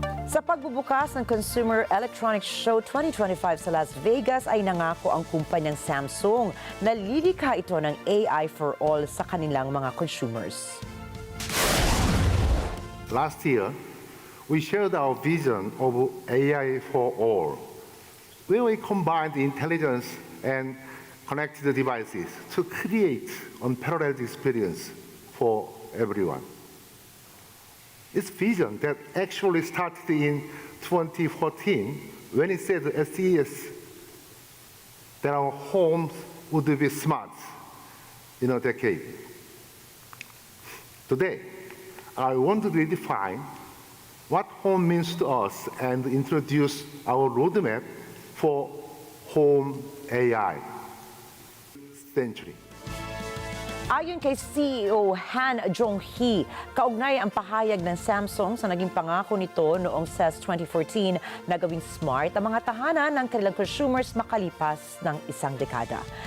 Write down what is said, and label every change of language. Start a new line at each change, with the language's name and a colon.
Filipino: Sa pagbubukas ng Consumer Electronics Show 2025 sa Las Vegas ay nangako ang kumpanyang Samsung na lilikha ito ng AI for all sa kanilang mga consumers.
English: Last year, we shared our vision of AI for all, where we combined intelligence and connected devices to create unparalleled experience for everyone. It's vision that actually started in 2014 when it said at CES that our homes would be smart in a decade. Today, I want to redefine what home means to us and introduce our roadmap for home AI century.
Filipino: Ayon kay CEO Han Jong-hee, kaugnay ang pahayag ng Samsung sa naging pangako nito noong CES 2014 na gawing smart ang mga tahanan ng kanilang consumers makalipas ng isang dekada.